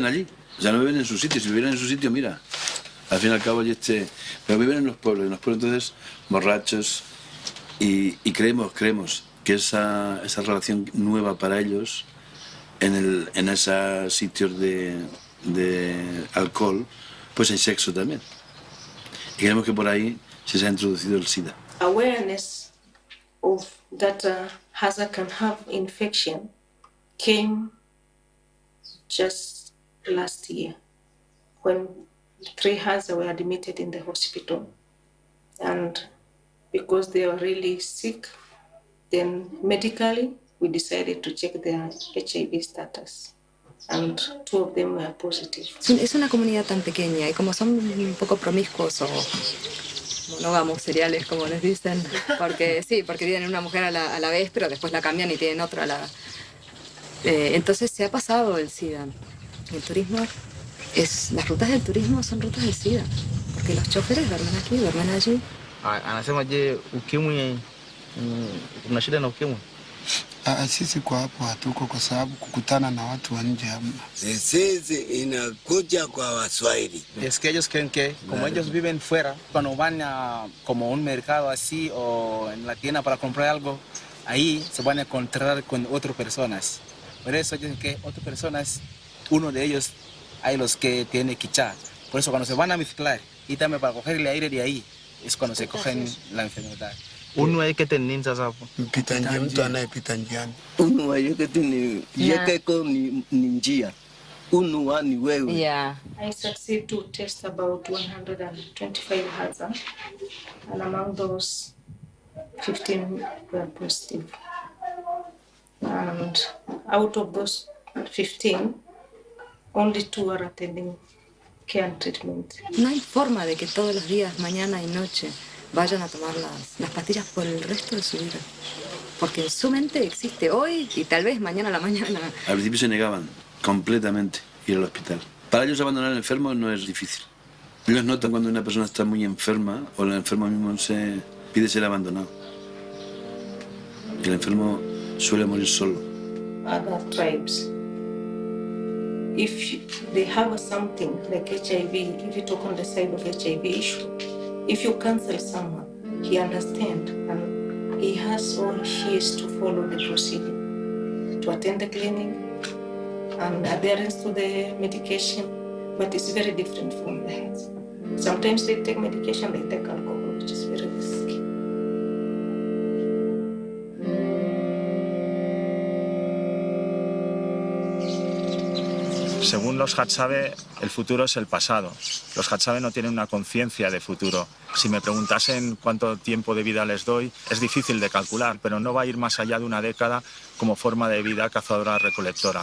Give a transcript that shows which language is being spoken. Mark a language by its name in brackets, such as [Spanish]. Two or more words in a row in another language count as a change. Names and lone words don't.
[Spanish] O sea, no beben en su sitio. Si bebieran en su sitio, mira, Al fin y al cabo, pero viven en los pueblos entonces borrachos y creemos que esa relación nueva para ellos en esos sitios de alcohol, pues hay sexo también. Y creemos que por ahí se ha introducido el SIDA. [English] Awareness of that Hadza can have infection came just last year when 3 Hadza were admitted in the hospital, and because they were really sick, then medically we decided to check their HIV status, and 2 of them were positive. [Spanish] Es una comunidad tan pequeña y como son un poco promiscuos o monógamos seriales, como les dicen, porque tienen una mujer a la vez, pero después la cambian y tienen otra a la... entonces se ha pasado el SIDA. El turismo las rutas del turismo son rutas de SIDA, porque los choferes duermen aquí, duermen allí. [Swahili] Anasema je, ukimwi kuna shida na ukimwi? Sisi kwa hapo hatuko kwa sababu kukutana na watu wa nje hamna. Sisi inakuja kwa Waswahili. [Spanish] Es que ellos creen que como ellos viven fuera, cuando van a como un mercado así o en la tienda para comprar algo, ahí se van a encontrar con otras personas. Por eso dicen que otras personas, uno de ellos hay los que tienen quichá. Por eso cuando se van a mezclar y también para coger el aire de ahí, es cuando se cogen la enfermedad. Uno hay que [Swahili] tener sasa mtu anayepita njiani. Uno yekeko ni njia. Uno ni wewe. [English] Yeah. I succeed to test about 125 Hadza, and among those 15 were positive. And out of those 15, only 2 are attending care and treatment. [Spanish] No hay forma de que todos los días, mañana y noche, vayan a tomar las pastillas por el resto de su vida. Porque en su mente existe hoy y tal vez mañana a la mañana. Al principio se negaban completamente ir al hospital. Para ellos abandonar al enfermo no es difícil. Ellos notan cuando una persona está muy enferma o el enfermo mismo se pide ser abandonado. Y el enfermo suele morir solo. [English] Other tribes, if they have something like HIV, if you talk on the side of HIV issue, if you cancel someone, he understands and he has or she is to follow the procedure, to attend the clinic and adherence to the medication, but it's very different from the health. Sometimes they take medication, they take alcohol, which is very risky. [Spanish] Según los Hadzabe, el futuro es el pasado. Los Hadzabe no tienen una conciencia de futuro. Si me preguntasen cuánto tiempo de vida les doy, es difícil de calcular, pero no va a ir más allá de una década como forma de vida cazadora-recolectora.